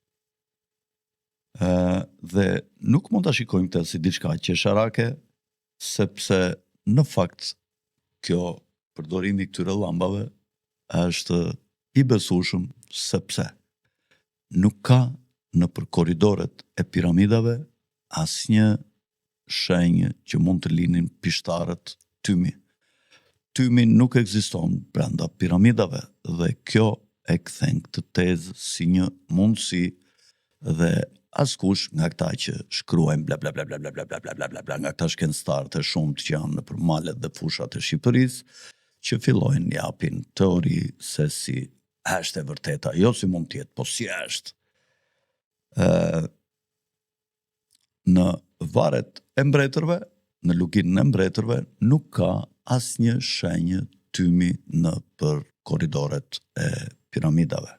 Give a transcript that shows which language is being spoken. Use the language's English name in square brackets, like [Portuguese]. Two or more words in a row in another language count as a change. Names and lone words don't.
[Albanian] Dhe nuk mund ta shikojmë këtë si diçka qesharake, sepse në fakt kjo përdorimi këtyre llambave është i besueshëm, sepse nuk ka nëpër korridoret e piramidave asnjë shenjë që mund të linin pishtarët tymi. Tymi nuk ekziston brenda piramidave, dhe kjo e kthen këtë tezë si një mundësi, dhe askush nga këta që shkruajnë bla bla bla bla bla bla bla bla bla bla, nga këta shkencëtarë të shumt që janë nëpër malet dhe fushat e Shqipërisë, që fillojnë japin teori se si është e vërteta, jo si mund të jetë, po si është. Në varet e mbretërve, në luginën e mbretërve, nuk ka asnjë shenjë tymi nëpër korridoret e piramidave.